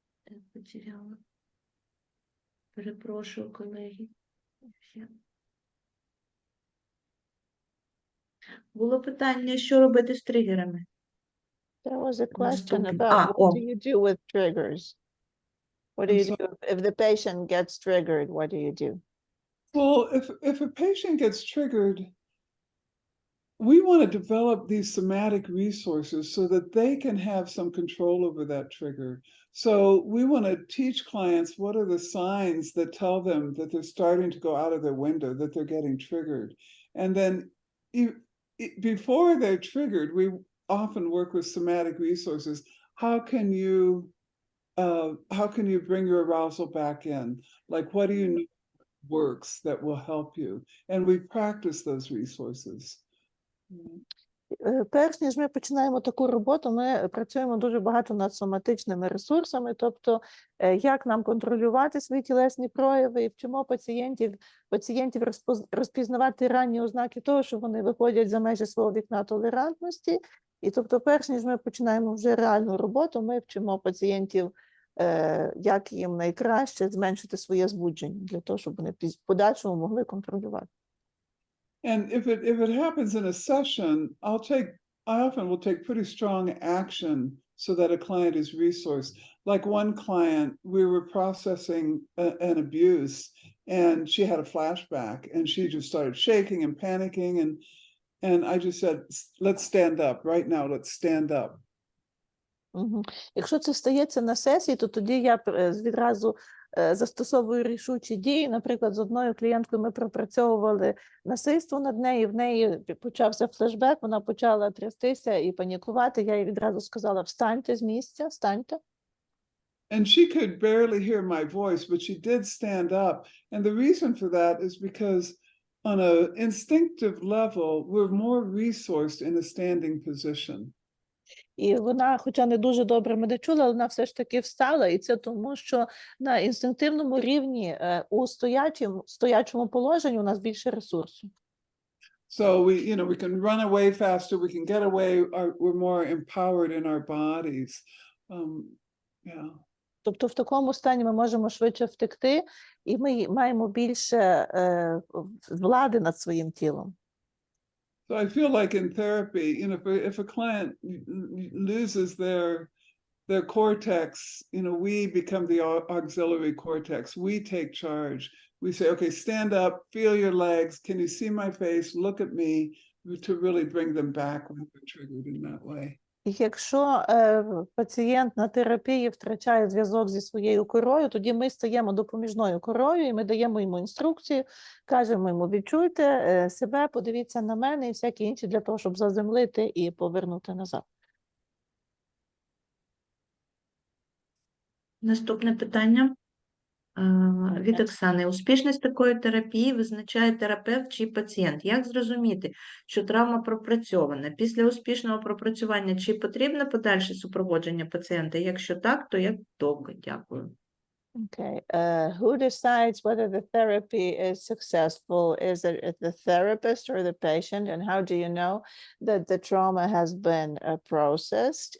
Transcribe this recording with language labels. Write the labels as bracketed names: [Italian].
[Ukrainian] Я потеряла. Перепрошую, колеги. Було питання, що робити з тригерами. [English] There was a question [Ukrainian] Наступне. [English] about what do you do with triggers? What do I'm you do if the patient gets triggered? What do you do? Well, if a patient gets triggered, we want to develop these somatic resources so that they can have some control over that trigger. So we want to teach clients what are the signs that tell them that they're starting to go out of their window, that they're getting triggered. And then before they're triggered, we often work with somatic resources. How can you bring your arousal back in? Like, what do you need works that will help you? And we practice those resources. [Ukrainian] Перш ніж ми починаємо таку роботу, ми працюємо дуже багато над соматичними ресурсами, тобто як нам контролювати свої тілесні прояви, і вчимо пацієнтів розпізнавати ранні ознаки того, що вони виходять за межі свого вікна толерантності. І тобто, перш ніж ми починаємо вже реальну роботу, ми вчимо пацієнтів, як їм найкраще зменшити своє збудження, для того, щоб вони в подальшому могли контролювати. [English] And if it happens in a session, I often will take pretty strong action so that a client is resourced. Like one client, we were processing an abuse, and she had a flashback, and she just started shaking and panicking, and I just said, "Let's stand up right now. Let's stand up." [Ukrainian] Якщо це стається на сесії, то тоді я відразу застосовую рішучі дії. Наприклад, з одною клієнткою ми пропрацьовували насильство над нею, в неї почався флешбек, вона почала трястися і панікувати. Я їй відразу сказала: встаньте з місця, встаньте. [English] And she could barely hear my voice, but she did stand up. And the reason for that is because on an instinctive level, we're more resourced in a standing position. [Ukrainian] І вона, хоча не дуже добре мене чула, але вона все ж таки встала, і це тому, що на інстинктивному рівні у стоячому положенні у нас більше ресурсу. [English] So we can run away faster, we can get away, we're more empowered in our bodies. Yeah. [Ukrainian] Тобто в такому стані ми можемо швидше втекти, і ми маємо більше влади над своїм тілом. [English] So I feel like in therapy, if a client loses their cortex, we become the auxiliary cortex. We take charge. We say, okay, stand up, feel your legs. Can you see my face? Look at me, to really bring them back when they're triggered in that way. [Ukrainian] Якщо пацієнт на терапії втрачає зв'язок зі своєю корою, тоді ми стаємо допоміжною корою, і ми даємо йому інструкції, кажемо йому: відчуйте себе, подивіться на мене і всякі інші, для того, щоб заземлити і повернути назад. Наступне питання від Оксани. Успішність такої терапії визначає терапевт чи пацієнт. Як зрозуміти, що травма пропрацьована? Після успішного пропрацювання чи потрібно подальше супроводження пацієнта? Якщо так, то як довго? Дякую. [English] Okay. Who decides whether the therapy is successful? Is it the therapist or the patient? And how do you know that the trauma has been processed?